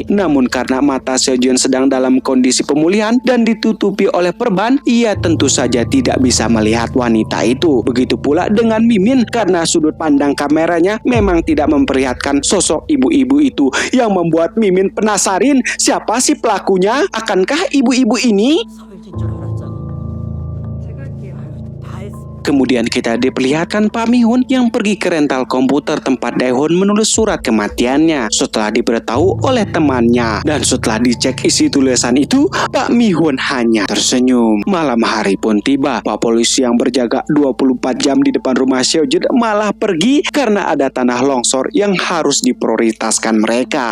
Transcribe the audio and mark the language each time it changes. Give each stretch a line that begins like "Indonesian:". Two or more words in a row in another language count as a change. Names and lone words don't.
Indonesian: Namun karena mata Seojin sedang dalam kondisi pemulihan dan ditutupi oleh perban, ia tentu saja tidak bisa melihat wanita itu. Begitu pula dengan Mimin, karena sudut pandang kameranya memang tidak memperlihatkan sosok ibu-ibu itu, yang membuat Mimin penasaran siapa sih pelakunya. Akankah ibu-ibu ini?
Korean: 서울진 줄 알았잖아. 제가 할게요. 다 했어.
Indonesian: kemudian kita diperlihatkan Pak Mihun yang pergi ke rental komputer tempat Dae-hoon menulis surat kematiannya setelah diberitahu oleh temannya. Dan setelah dicek isi tulisan itu, Pak Mihun hanya tersenyum. Malam hari pun tiba. Pak polisi yang berjaga 24 jam di depan rumah Seojin malah pergi karena ada tanah longsor yang harus diprioritaskan mereka.